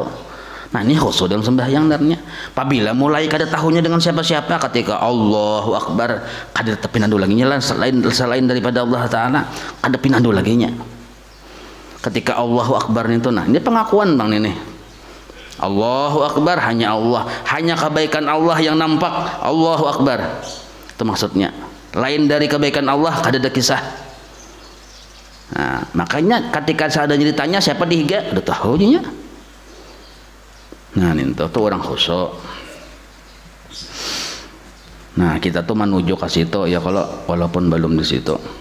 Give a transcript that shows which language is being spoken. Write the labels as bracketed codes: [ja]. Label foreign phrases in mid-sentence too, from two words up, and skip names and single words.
[bjn] Nah ini khusyuk dalam sembahyang darnya. Apabila mulai kada tahunya dengan siapa-siapa, ketika [ar] الله أكبر [bjn] kada pinandu lagi nya selain daripada [ar] الله تعالى, [bjn] kada pinandu lagi nya. Ketika [ar] الله أكبر [bjn] itu, nah ini pengakuan bang ini, [ar] الله أكبر [bjn] hanya Allah, hanya kebaikan Allah yang nampak, [ar] الله أكبر [bjn] itu maksudnya. Lain dari kebaikan Allah kada ada kisah. Nah, makanya ketika seadanya ditanya siapa dihiga, udah tahu nya. Nah itu tuh orang khusyuk. Nah kita tuh menuju ke situ ya, kalau walaupun belum di situ.